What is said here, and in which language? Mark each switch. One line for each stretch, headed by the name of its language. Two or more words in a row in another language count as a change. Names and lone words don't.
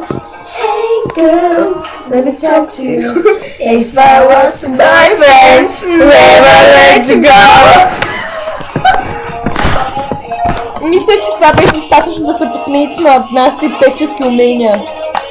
English: Hey girl, let me talk to you. If I was a boyfriend, where would I like to go?
Bulgarian: Мисля, че това беше достатъчно да се посмеете на нашите певчески умения.